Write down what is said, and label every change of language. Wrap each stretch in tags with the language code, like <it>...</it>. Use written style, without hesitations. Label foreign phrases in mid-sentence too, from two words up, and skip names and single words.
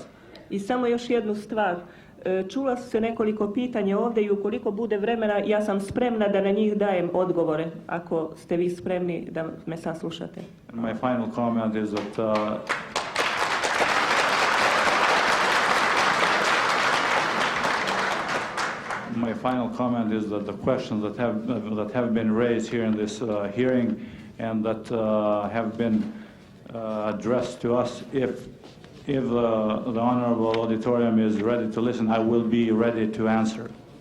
<bs>I samo još jednu stvar. Čula se nekoliko pitanja ovdje I ukoliko bude vremena ja sam spremna da na njih dajem odgovore ako ste vi spremni da me saslušate.</bs> <en>And my final comment is that the questions that have been raised here in this hearing and that have been addressed to us, if the honorable auditorium is ready to listen, I will be ready to answer.</en>